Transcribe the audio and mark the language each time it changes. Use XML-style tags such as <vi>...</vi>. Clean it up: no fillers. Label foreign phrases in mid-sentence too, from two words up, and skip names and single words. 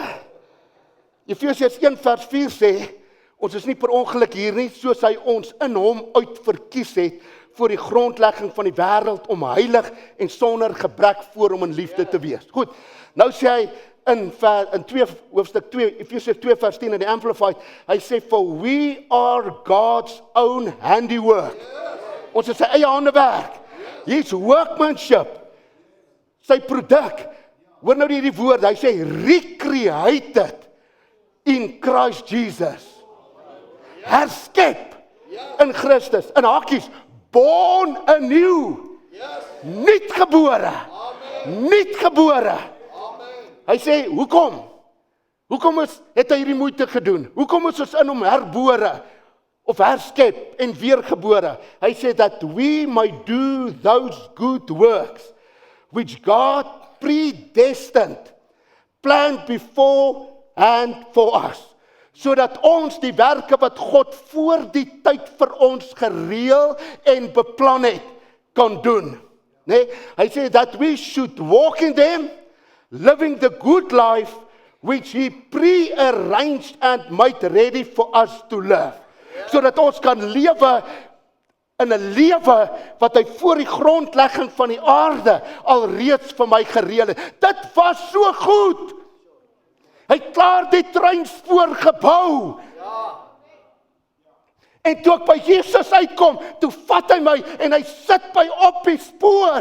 <af>Efesiërs 1 vers 4 sê, ons is nie per ongeluk hier nie, soos hy ons in hom uitverkies het, voor die grondlegging van die wêreld, om heilig en sonder gebrek voor hom in liefde te wees. Goed, nou sê hy in hoofstuk 2, Efesiërs 2 vers 10 in die Amplified, hy sê,</af> <en>for we are God's own handiwork.</en> <af>Ons is sy eie handewerk. Hier's workmanship, sy produk. Hoor nou hierdie woord, hy sê,</af> <en>recreated in Christ Jesus.</en> <af>Herskep in Christus, in hakies,</af> <en>born anew,</en> <af>nuut gebore, nuut gebore. Hy sê, hoekom? Hoekom het hy hierdie moeite gedoen? Hoekom is ons in hom herbore, of herskep en weergebore? Hy sê,</af> <en>that we might do those good works, which God predestined, planned beforehand for us,</en> <af>sodat ons die werke wat God voor die tyd vir ons gereël en beplan het, kan doen. Nee, hy sê</af> <en>that we should walk in them, living the good life which he pre-arranged and made ready for us to live.</en> <af>Sodat ons kan lewe in 'n lewe wat hy voor die grondlegging van die aarde alreeds vir my gereël het. Dit was so goed. Hy het klaar die treinspoor gebou. En toe ek by Jesus uitkom, toe vat hy my en hy sit my op die spoor.</af>